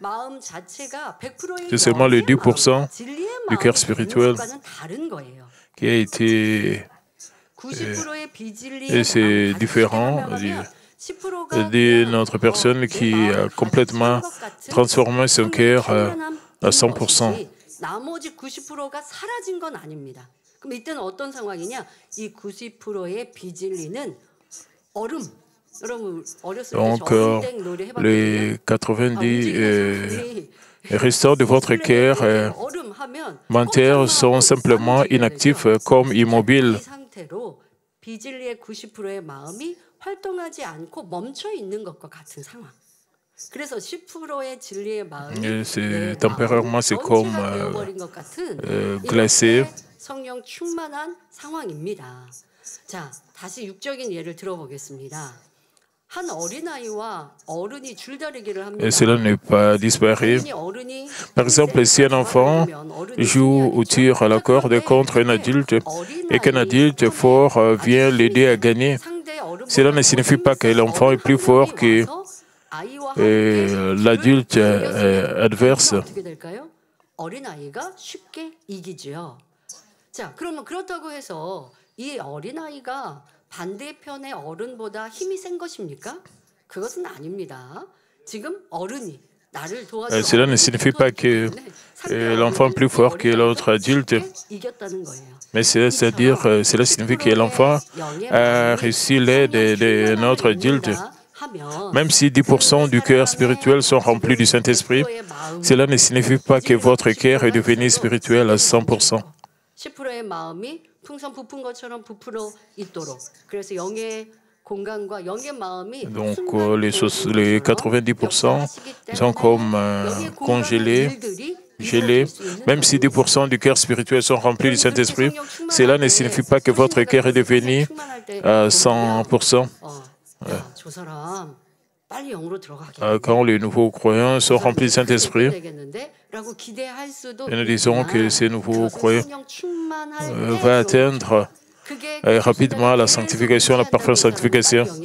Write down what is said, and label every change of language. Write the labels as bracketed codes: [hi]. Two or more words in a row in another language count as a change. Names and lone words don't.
[fr] C'est seulement le 10% du cœur spirituel qui a été... et c'est différent de notre personne qui a complètement transformé son cœur à 100%. [ko] 나머지 90%가 사라진 건 아닙니다. 그럼 이때는 어떤 상황이냐? 이 90%의 비진리는 얼음. 여러분 어렸을 때 저땡 노래 해봤거든요. [fr] Les 90 restants de votre cœur mentaires sont simplement inactifs comme immobiles. [ko] 이 상태로 비진리의 90%의 마음이 활동하지 않고 멈춰 있는 것과 같은 상황. [fr] Temporairement, c'est comme glacé. [ko] 성령 충만한 상황입니다. 자, 다시 육적인 예를 들어보겠습니다. 한 어린아이와 어른이 줄다리기를 합니다. [fr] Et cela n'est pas disparu. Par exemple, si un enfant joue ou tire à la corde contre un adulte et qu'un adulte fort vient l'aider à gagner, cela ne signifie pas que l'enfant est plus fort que l'adulte adverse. [ko] 어린아이가 쉽게 이기죠. 자, 그러면 그렇다고 해서 이 어린아이가 반대편의 어른보다 힘이 센 것입니까? 그것은 아닙니다. 지금 어른이 나를 도와주는 [fr] Cela ne signifie pas que l'enfant est plus fort que l'autre adulte. Mais c'est-à-dire, cela signifie que l'enfant a reçu l'aide d'un autre adulte. Même si 10% du cœur spirituel sont remplis du Saint-Esprit, cela ne signifie pas que votre cœur est devenu spirituel à 100%. [ko] 10%의 마음이 풍선 부푼 것처럼 부풀어 있도록. 그래서 영의 공간과 영의 마음이 [fr] Donc les 90% sont comme congelés, gelés. Même si 10% du cœur spirituel sont remplis du Saint-Esprit, cela ne signifie pas que votre cœur est devenu à 100%. Quand les nouveaux croyants sont remplis du Saint-Esprit, et nous disons que ces nouveaux croyants vont atteindre rapidement la sanctification, la parfaite sanctification.